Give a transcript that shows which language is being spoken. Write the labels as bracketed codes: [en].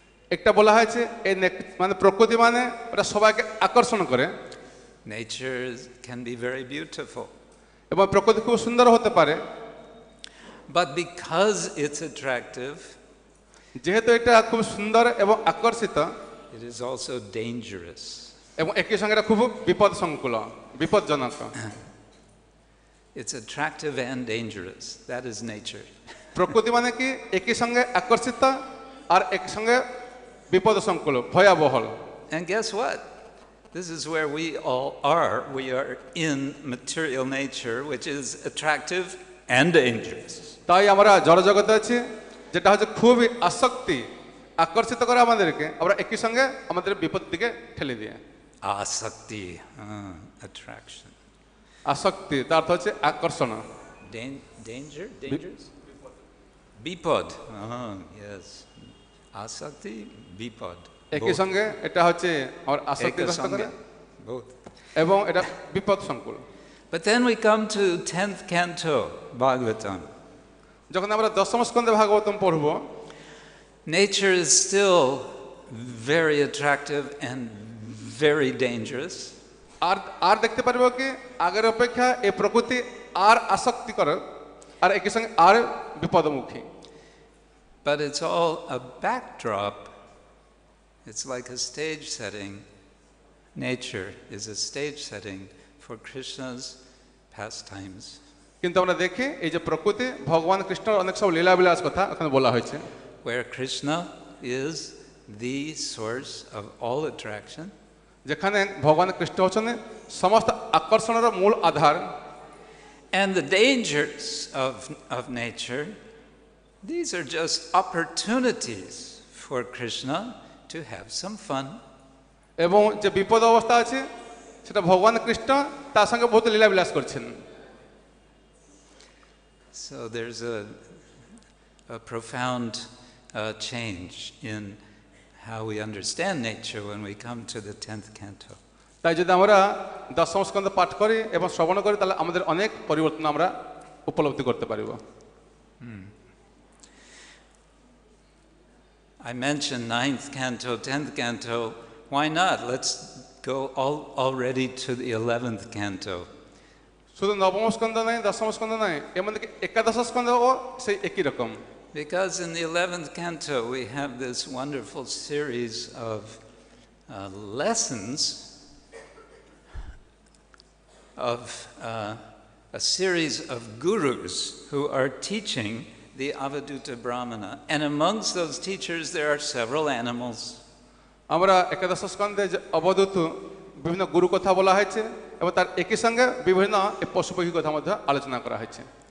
[bn] একটা বলা হয়েছে এই মানে প্রকৃতি মানে ওটা সবাইকে আকর্ষণ করে। [en] Nature can be very beautiful. [bn] এবং প্রকৃতি খুব সুন্দর হতে পারে। [en] But because it's attractive, [bn] যেহেতু এটা খুব সুন্দর এবং আকর্ষিত, [en] it is also dangerous. [bn] এবং একই সঙ্গে এটা খুব বিপদসংকুল, বিপজ্জনক। [en] It's attractive and dangerous. That is nature. [bn] প্রকৃতি মানে কি একই সঙ্গে আকর্ষিত আর একই সঙ্গে বিপদসংকুল, ভয়াবহ। [en] And guess what? This is where we all are. We are in material nature, which is attractive and dangerous. [bn] তাই আমরা জড়জগতে আছি, যেটা হচ্ছে খুবই আসক্তি, আকর্ষিত করে আমাদেরকে, আমরা একই সঙ্গে আমাদের বিপদ দিকে ঠেলে দিয়ে। [en] Asakti, attraction. [bn] আসক্তি তার অর্থ হচ্ছে আকর্ষণ। [en] Danger, dangerous. Bipod. Yes. [bn] Asakti, bipod. একই সঙ্গে এটা হচ্ছে আমার আসক্তিগ্রস্ত করে, [en] both. [bn] এবং এটা বিপদ সংকুল। [en] But then we come to 10th canto Bhagavatam. [bn] যখন আমরা দশম স্কন্ধে ভাগবতম পড়ব, [en] nature is still very attractive and very dangerous. [bn] আর দেখতে পারবো কি আগের অপেক্ষা এই প্রকৃতি আর আসক্তিকর আর একই সঙ্গে আর বিপদমুখী। [en] But it's all a backdrop. It's like a stage setting. Nature is a stage setting for Krishna's pastimes. [bn] কিন্তু আমরা দেখি এই যে প্রকৃতি ভগবান কৃষ্ণর অনেক সব লীলাবিলাস কথা এখানে বলা হয়েছে। [en] Where Krishna is the source of all attraction. [bn] যেখানে ভগবান কৃষ্ণ হচ্ছেন সমস্ত আকর্ষণের মূল আধার। [en] And the dangers of nature, these are just opportunities for Krishna to have some fun. [bn] এবং যে বিপদ অবস্থা আছে সেটা ভগবান কৃষ্ণ তার সঙ্গে বহুত লীলাবিলাস করছেন। [en] So there's a profound change in how we understand nature when we come to the 10th canto. [bn] তাই যদি আমরা দশম স্কন্ধ পাঠ করি এবং শ্রবণ করি তাহলে আমাদের অনেক পরিবর্তন আমরা উপলব্ধি করতে পারব। [en] I mentioned 9th canto, 10th canto. Why not? Let's go already to the 11th canto. [bn] শুধু নবম স্কন্ধ নয়, দশম স্কন্ধ নয়, এমনকি একাদশ স্কন্ধও সেই একই রকম। [en] Because in the 11th canto we have this wonderful series of lessons of a series of gurus who are teaching the Avaduta Brahmana, and amongst those teachers there are several animals. [bn] আমরা একাদশ স্কন্ধে যে অবধূত বিভিন্ন গুরু কথা বলা হয়েছে এবং তার একই সঙ্গে বিভিন্ন পশু পাখি কথা মধ্যে আলোচনা করা হয়েছে।